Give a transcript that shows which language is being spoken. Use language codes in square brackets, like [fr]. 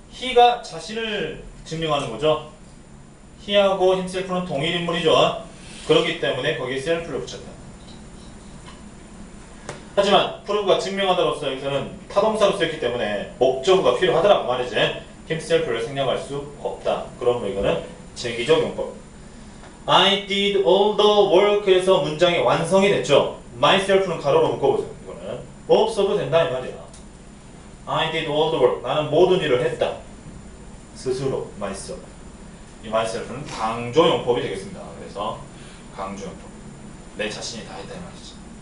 [ko] he가 자신을 증명하는 거죠. he하고 himself는 동일 인물이죠. 그렇기 때문에 거기에 self를 붙였다. 하지만 prove가 증명하다로서 여기서는 타동사로 쓰였기 때문에 목적어가 필요하더라고 말이지. himself를 생략할 수 없다. 그러므로 이거는 제기적 용법. [en] I did all the work [ko] 에서 문장이 완성이 됐죠. myself는 가로로 묶어보세요. 이거는 없어도 된다 이 말이야. [en] I did all the work. [ko] 나는 모든 일을 했다. 스스로 [en] myself. [ko] 이 myself는 강조 용법이 되겠습니다. 그래서 강조 용법. 내 자신이 다 했다 이 말이지.